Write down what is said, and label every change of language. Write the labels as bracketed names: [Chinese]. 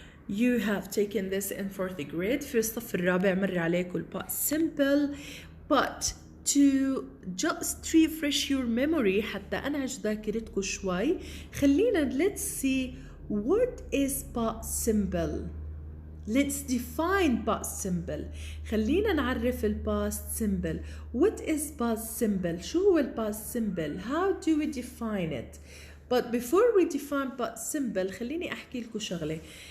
[English] You have taken this in fourth grade. [Arabic] في الصف الرابع مر عليكم past simple. [English] But to just refresh your memory [Arabic] حتى أنعش ذاكرتكم شوي، خلينا [English] let's see what is past simple. Let's define past simple. [Arabic] خلينا نعرف ال [English] past simple. What is past simple? [Arabic] شو هو ال past simple? [English] How do we define it? But before we define past simple [Arabic] خليني أحكي لكم شغلة.